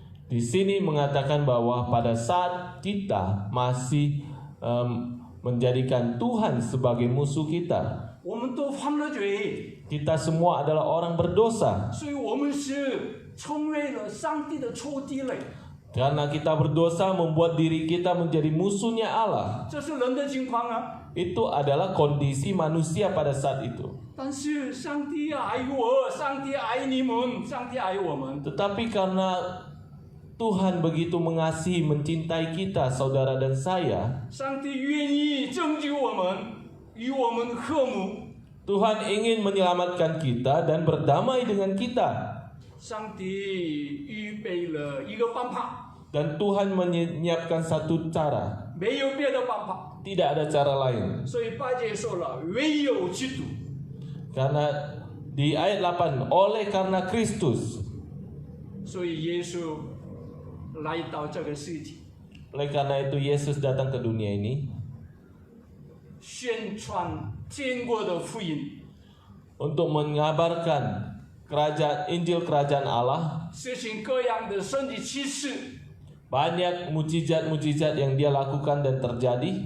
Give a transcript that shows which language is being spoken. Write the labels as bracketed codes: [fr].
[id] Di sini mengatakan bahwa pada saat kita masih menjadikan Tuhan sebagai musuh kita, [zh] 我们都犯了罪， [id] kita semua adalah orang berdosa. [zh] 所以我们是成为了上帝的仇敌了。 [id] Karena kita berdosa membuat diri kita menjadi musuhnya Allah. [zh] 这是人的情况啊。 [id] Itu adalah kondisi manusia pada saat itu. [zh] 但是上帝爱我，上帝爱你们，上帝爱我们。 [id] Tetapi karena Tuhan begitu mengasihi, mencintai kita, saudara dan saya, [zh] 上帝愿意拯救我们，与我们和睦。 [id] Tuhan ingin menyelamatkan kita dan berdamai dengan kita. [zh] 上帝预备了一个办法， [id] Dan Tuhan menyiapkan satu cara. [zh] 没有别的办法。 [id] Tidak ada cara lain. [zh] 所以8节说了，唯有基督。 [id] Karena di ayat 8, oleh karena Kristus. [zh] 所以耶稣来到这个世界， [id] Oleh karena itu Yesus datang ke dunia ini [zh] 宣传天国的福音， [id] untuk mengabarkan Injil kerajaan Allah. [zh] 实行各样的神迹奇事， [id] Banyak mujizat-mujizat yang dia lakukan dan terjadi